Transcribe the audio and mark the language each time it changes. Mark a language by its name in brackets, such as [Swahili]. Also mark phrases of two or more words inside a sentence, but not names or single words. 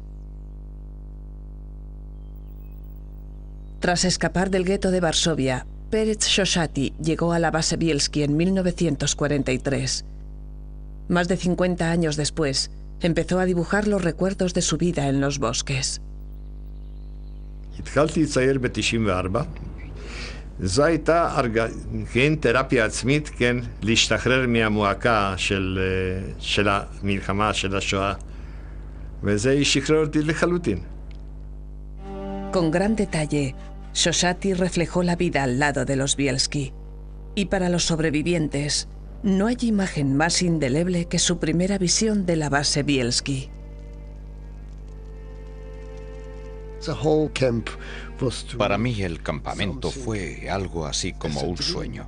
[Spanish] Tras escapar del gueto de Varsovia, Perez Shoshati llegó a la base Bielski en 1943. Más de 50 años después, empezó a dibujar los recuerdos de su vida en los bosques. [Hebrew] זו הייתה תרפיה עצמית, כן, להשתחרר מהמועקה של המלחמה, של השואה. וזה שחרר אותי לחלוטין. [Spanish] Con gran detalle, Shoshati reflejó la vida al lado de los Bielski. Y para los sobrevivientes, no hay imagen más indeleble que su primera visión de la base Bielski. Para mí el campamento fue algo así como un sueño.